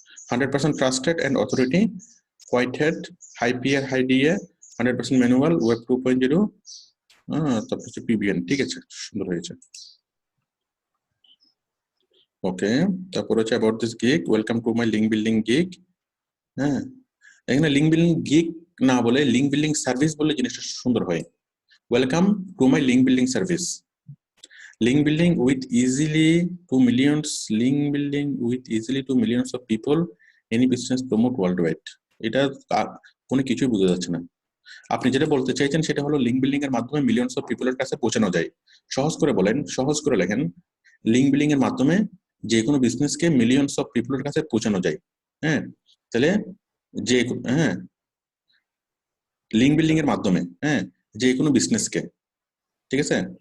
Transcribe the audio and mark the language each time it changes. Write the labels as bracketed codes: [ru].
[en] 100% trusted and authority, white head, high PR, high DA, 100% manual, web 2.0, [bn] তারপর হচ্ছে [en] PBN, [bn] ঠিক আছে, সুন্দর হয়েছে। [en] okay, [bn] তারপর হচ্ছে [en] About this gig, welcome to my link building gig. [bn] হ্যাঁ, এখানে লিঙ্ক বিল্ডিং গিগ না বলে লিঙ্ক বিল্ডিং সার্ভিস বলে জিনিসটা সুন্দর হয়। [en] Welcome to my link building service, link building with easily to millions, link building with easily to millions of people, any business promote worldwide. [bn] এটা কোনো কিছুই বোঝা যাচ্ছে না। আপনি যেটা বলতে চাইছেন সেটা হলো লিঙ্ক বিল্ডিং এর মাধ্যমে মিলিয়ন্স অফ পিপলের কাছে পৌঁছানো যায়। সহজ করে বলেন, সহজ করে লেখেন, লিঙ্ক বিল্ডিং এর মাধ্যমে যে কোনো বিজনেসকে মিলিয়ন্স অফ পিপলের কাছে পৌঁছানো যায়। হ্যাঁ, তাহলে যে হ্যাঁ লিঙ্ক বিল্ডিং এর মাধ্যমে, হ্যাঁ, যে কোনো বিজনেসকে, ঠিক আছে?